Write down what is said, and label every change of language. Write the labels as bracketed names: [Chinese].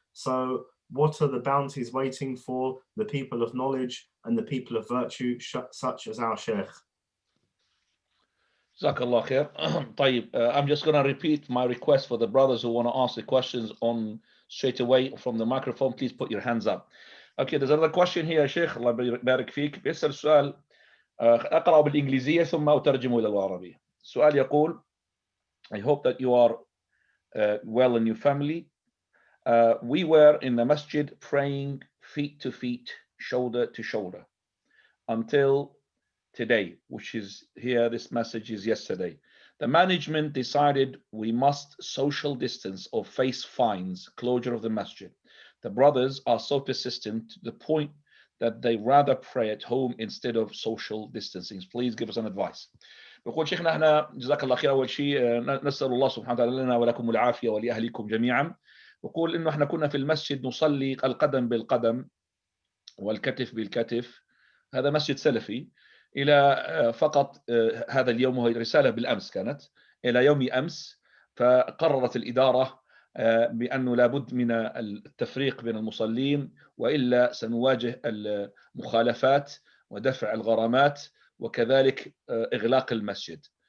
[English] So what are the bounties waiting for the people of knowledge and the people of virtue such as our Shaykh? Jazakallah khair. طيب, I'm just going to repeat my request for the brothers who want to ask the questions on straight away from the microphone. Please put your hands up. Okay, there's another question here, Shaykh. [Arabic] الله يبارك فيك. بيسأل سؤال أقرأ بالإنجليزية ثم أترجمه إلى العربية. السؤال يقول: [English] I hope that you are well in your family. We were in the masjid praying feet to feet, shoulder to shoulder, until today, which is here, this message is yesterday. The management decided we must social distance or face fines, closure of the masjid. The brothers are so persistent to the point that they rather pray at home instead of social distancing. Please give us an advice. [Arabic] بقول شيخنا احنا جزاك الله خير. اول شيء نسال الله سبحانه وتعالى لنا ولكم العافيه ولاهلكم جميعا. بقول انه احنا كنا في المسجد نصلي القدم بالقدم والكتف بالكتف. هذا مسجد سلفي. إلى فقط هذا اليوم، وهي رسالة بالأمس كانت إلى يوم أمس، فقررت الإدارة بأنه لابد من التفريق بين المصلين، وإلا سنواجه المخالفات ودفع الغرامات وكذلك إغلاق المسجد.